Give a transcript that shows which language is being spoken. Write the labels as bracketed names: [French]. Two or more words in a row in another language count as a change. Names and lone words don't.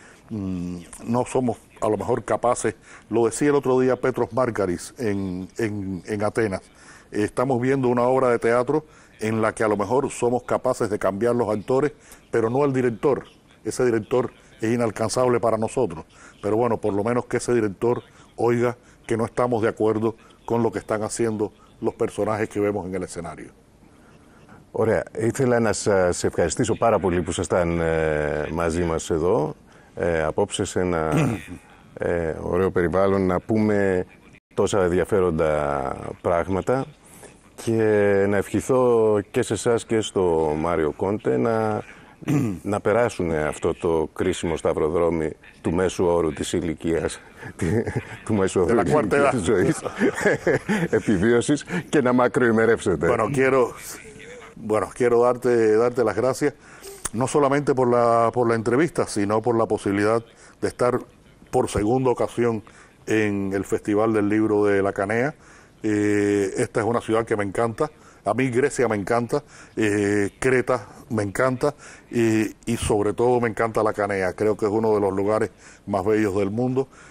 [Spanish] No somos a lo mejor capaces, lo decía el otro día Petros Margaris en Atenas, estamos viendo una obra de teatro en la que a lo mejor somos capaces de cambiar los actores, pero no al director. Ese director es inalcanzable para nosotros, pero bueno, por lo menos que ese director oiga que no estamos de acuerdo con lo que están haciendo los personajes que vemos en el escenario. [Greek] Ωραία. Ήθελα να σας ευχαριστήσω πάρα πολύ που ήσασταν μαζί μας εδώ, απόψε σε ένα ωραίο περιβάλλον, να πούμε τόσα ενδιαφέροντα πράγματα και να ευχηθώ και σε εσάς και στο Μάριο Κόντε να περάσουν αυτό το κρίσιμο σταυροδρόμι του μέσου όρου της ηλικίας, του μέσου όρου της ζωής, επιβίωσης και να μακροημερεύσετε. [Spanish] Bueno, quiero darte las gracias, no solamente por la entrevista, sino por la posibilidad de estar por segunda ocasión en el Festival del Libro de la Canea. Esta es una ciudad que me encanta, a mí Grecia me encanta, Creta me encanta y sobre todo me encanta la Canea, creo que es uno de los lugares más bellos del mundo